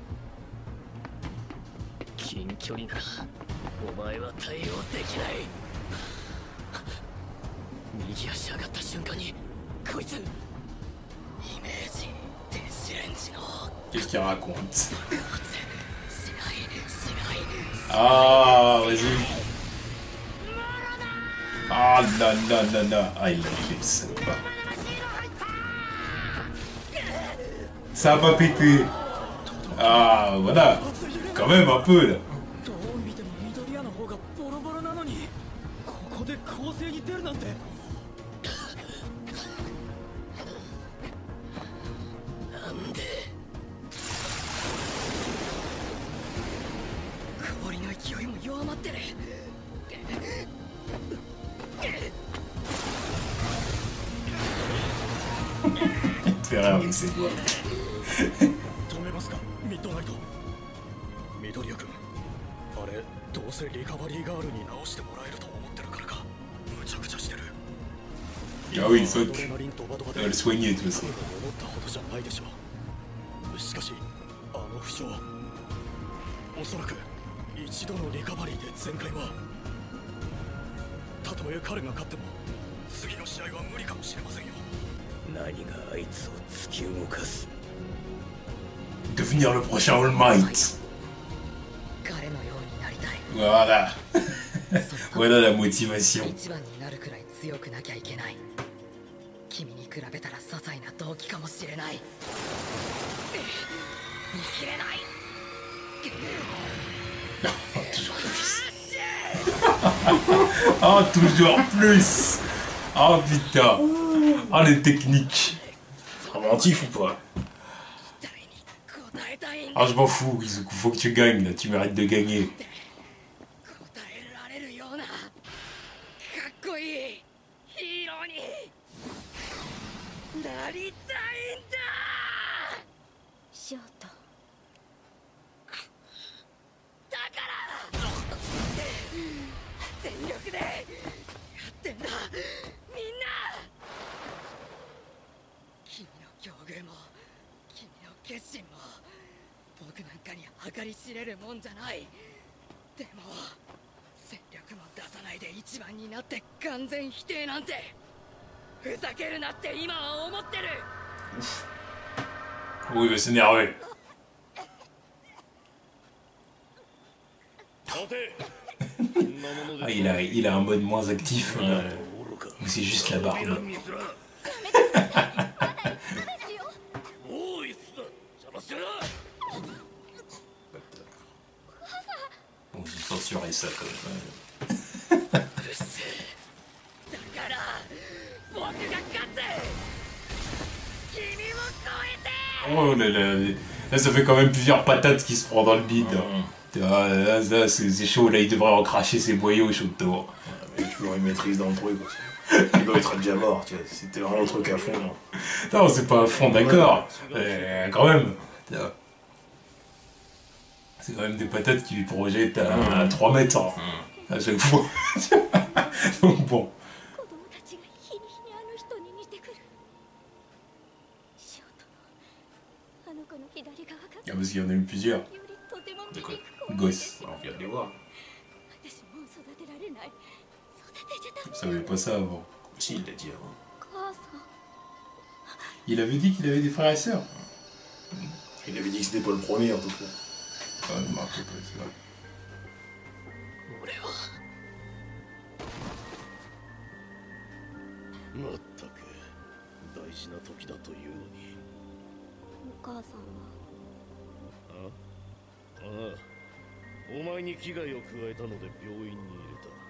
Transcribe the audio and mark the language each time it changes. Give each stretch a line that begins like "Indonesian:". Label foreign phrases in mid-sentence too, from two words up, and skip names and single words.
Japanese: 近距離ならお前は対応できない。右足上がった瞬間にこいつイメージ電子レンジの
French: Qu'est-ce qu'il raconte?
Japanese: しないしない。
French: Ah, vas-y. Ah, non, non, non, non. Ah, il l'a fait, le salopard. Ça a pas pété. Ah, voilà. Quand même un peu, là.
Japanese: どう見ても緑屋の方がボロボロなのにここで攻勢に出るなんて。なんで氷の勢いも弱まってる。
French: Ferrer avec ses doigts.
Japanese: 止めますか、ミッドナイト。緑谷君、あれどうせリカバリーガールに直してもらえると思ってるからか。むちゃくちゃしてる。
French: Ah oui, fuck.
Japanese: アドレナリンドバドバで
French: On va le soigner, de toute façon.
Japanese: 思ったほどじゃないでしょう。しかしあの負傷、おそらく一度のリカバリーで全開は。たとえ彼が勝っても次の試合は無理かもしれませんよ。何があいつを突き動かす。
French: Devenir le prochain All Might.
Japanese: 彼のようになりたい。
French: Voilà. Voilà la motivation.
Japanese: 一番になるくらい強くなきゃいけない。君に比べたら些細な動機かもしれない。見切れない。
French: Toujours plus. Ah, toujours plus. Ah, putain. Ah, les techniques. Inventif ou pas?
Japanese: 期待に応えたいんだ。
French: Ah, je m'en fous, Izuku. Faut que tu gagnes, là. Tu mérites de gagner.
Japanese: 答えられるようなかっこいいヒーローになりたいんだ。翔太。だから全力でやってんだみんな。君の境遇も君の決心も僕なんかに計り知れるもんじゃない。でも戦力も出さないで一番になって完全否定なんてふざけるなって今は思ってる。
French: Oui, il va s'énerver. Ah, il a un mode moins actif. Ou c'est juste la barbe?
Japanese: もういっす邪魔するな
French: Bon, j'ai censuré ça quand même.
Japanese: うるせえだから僕が勝つ君を超えて
French: Oh là là, là ça fait quand même plusieurs patates qui se prend dans le bide. Ah, là, c'est chaud, là il devrait en cracher ses boyaux chaud de tour. Il y a toujours une maîtrise dans le truc aussi. Il doit être déjà mort, tu vois. C'était vraiment le truc à fond. Non, c'est pas à fond, d'accord. Quand même. C'est quand même des patates qui lui projettent à 3 mètres hein, à chaque fois. Donc bon.
Japanese: 子供たちが日に日にあの人に似てくるショートのあの子の左側が
French: Ah, parce qu'il y en a eu plusieurs.
Japanese: よりとても
French: De
Japanese: 醜
French: quoi
Japanese: く怖い
French: Gosses. Alors, viens de les voir.
Japanese: 私もう育てられない育てちゃダ
French: Je
Japanese: メ
French: savais pas ça avant. Si, il l'a dit avant.
Japanese: 母さん
French: Il avait dit qu'il avait des frères et sœurs. Il avait dit que c'était pas le premier en tout cas. Ah, je me rappelle pas, c'est vrai.
Japanese: 俺はまったく大事な時だというのにお母さんはああお前に危害を加えたので病院に入れた